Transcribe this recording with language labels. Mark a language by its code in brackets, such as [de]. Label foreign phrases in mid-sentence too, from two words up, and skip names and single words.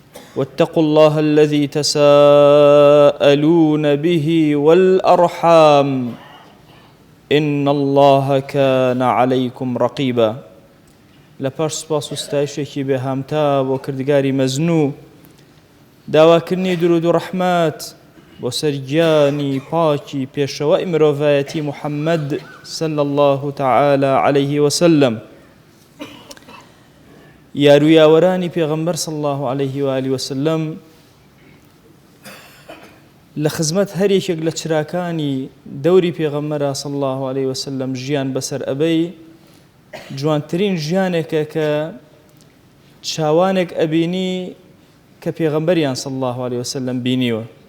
[ar] واتقوا الله الذي تساءلون به والأرحام إن الله كان عليكم رقيبا. [ckb] لپاش سپاس و ستایشێکی بێهامتا بۆ کردگاری مەزنوو، داواکردنی درود و ڕەحمەت بۆ سەرگیانی پاکی پێشەوەی مرۆڤایەتی محەممەد [ar] صلی الله تعالى عليه وسلم، [ckb] یارویاوەرانی پێغەمبەر [ar] صلی الله عليه وآله وسلم، [ckb] لە خزمەت هەر یەکێک لە چراکانی دەوری پێغەمبەرە [ar] صلی الله عليه وسلم [ckb] ژیان بەسەر ئەبەی، جوانترین ژیانێکە کە چاوانێک ئەبینی کە پێغەمبەریان [ar] صلی الله عليه وسلم [ckb] بینیوە.